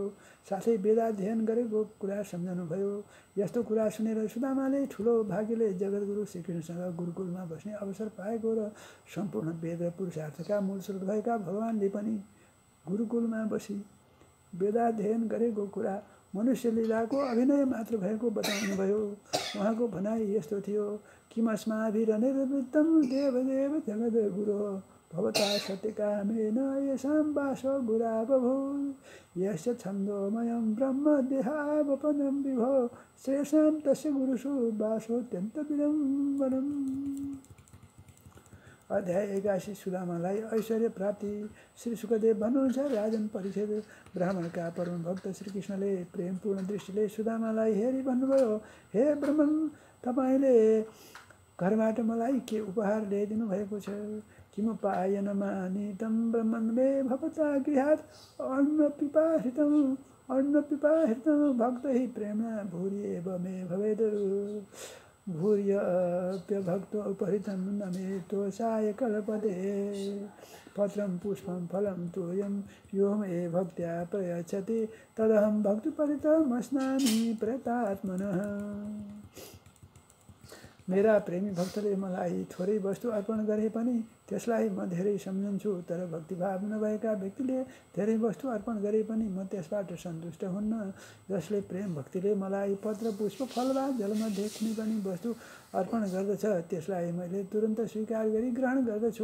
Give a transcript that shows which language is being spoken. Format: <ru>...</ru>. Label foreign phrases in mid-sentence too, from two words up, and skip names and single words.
<ne>साथै वेदाध्ययन गरेको कुरा सम्झाउनुभयो। यस्तो कुरा सुनेर सुदामाले ठुलो भाग्यले जगद्गुरु श्रीकृष्णसँग गुरुकुलमा बस्ने अवसर पाएको र सम्पूर्ण वेद र पुरुषार्थका मूल स्रोत भएका भगवानले पनि गुरुकुलमा बसी वेदाध्ययन गरेको कुरा मनुष्य लीलाको अभिनय मात्र भएको बताउनुभयो। उहाँको भनाइ यस्तो थियो,</ne> <sa>किमस्माभिरनिर्वृत्तं देवदेव जगद्गुरो भवता सत्यकामेन येषां वासो गुराबभूत् यस्य छन्दोमयं ब्रह्म देहावपनं विभो श्रेषां तस्य गुरुषु वासोऽत्यन्तविडम्बनम्।</sa> <ne>अध्याय 81। सुदामालाई ऐश्वर्य प्राप्ति। श्री सुखदेव भन्नुहुन्छ, राजन परीक्षित ब्राह्मणका परम भक्त श्रीकृष्णले प्रेमपूर्ण दृष्टिले सुदामालाई हेरी भन्नुभयो, हे ब्रह्मन, तपाईँले घरबाट मलाई के उपहार ल्याइदिनु भएको छ?</ne> <sa>किमुपायनमानीतं ब्रह्मन् मे भवता गृहात् अन्नपिपाहृतं भक्तैः प्रेम्णा भूर्येव मे भवेद् भूर्यप्यभक्तोपहृतं न मे तोषाय कल्पते पत्रं पुष्पं फलं तोयं यो मे भक्त्या प्रयच्छति तदहं भक्तिपरितमस्नामि प्रयतात्मनः।</sa> <ne>मेरा प्रेमी भक्तले मलाई थोरै वस्तु अर्पण गरे पनि त्यसलाई म धेरै सम्झन्छु, तर भक्तिभाव नभएका व्यक्तिले धेरै वस्तु अर्पण गरे पनि म त्यसबाट सन्तुष्ट हुन्न। जसले प्रेम भक्तिले मलाई पत्र पुष्प फल वा जलमध्ये कुनै पनि वस्तु अर्पण गर्दछ, त्यसलाई मैले तुरन्त स्वीकार गरी ग्रहण गर्दछु।</ne>